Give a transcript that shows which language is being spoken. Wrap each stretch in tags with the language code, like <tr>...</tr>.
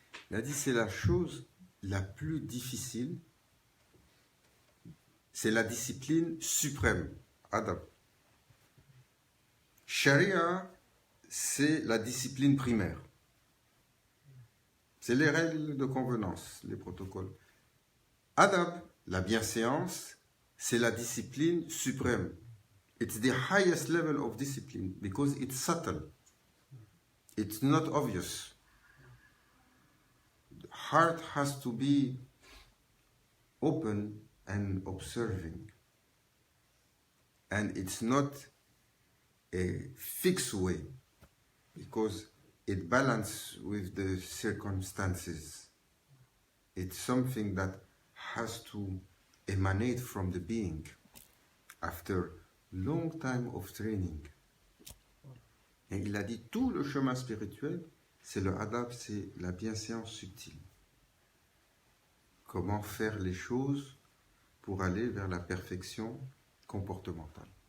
<fr>Il a dit, c'est la chose la plus difficile, c'est la discipline suprême, adab. Sharia, c'est la discipline primaire. C'est les règles de convenance, les protocoles. Adab, la bienséance, c'est la discipline suprême.</fr> <en>It's the highest level of discipline because it's subtle. It's not obvious. The heart has to be open and observing. And it's not a fixed way because it balances with the circumstances. It's something that has to emanate from the being after long time of training.</en> <fr>Et il a dit, tout le chemin spirituel, c'est le adab, c'est la bienséance subtile. Comment faire les choses pour aller vers la perfection comportementale.</fr>